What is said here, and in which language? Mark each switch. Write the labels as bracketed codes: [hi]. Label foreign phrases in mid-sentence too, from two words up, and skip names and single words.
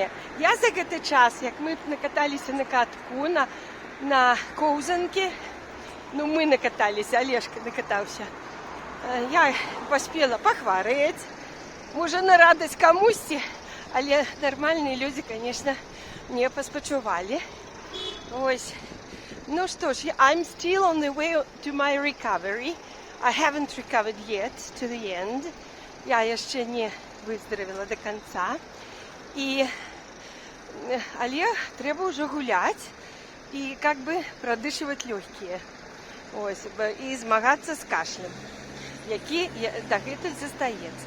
[be] Я за гэты час, як мы накаталіся на катку, на коўзанкі, мы накаталіся, Алешка накатаўся, я паспела пахварэць, можа на радасць камусьці, але нармальныя людзі, конечно, мне паспачувалі. Ось. Ну што ж, [en] I'm still on the way to my recovery. I haven't recovered yet to the end. [be] Я яшчэ не выздаравіла [ru] до конца. [be] Але трэба ўжо гуляць і [ru] как бы [be] прадышваць лёгкія. Ось, і змагацца з кашлем, які дагэтуль застаецца.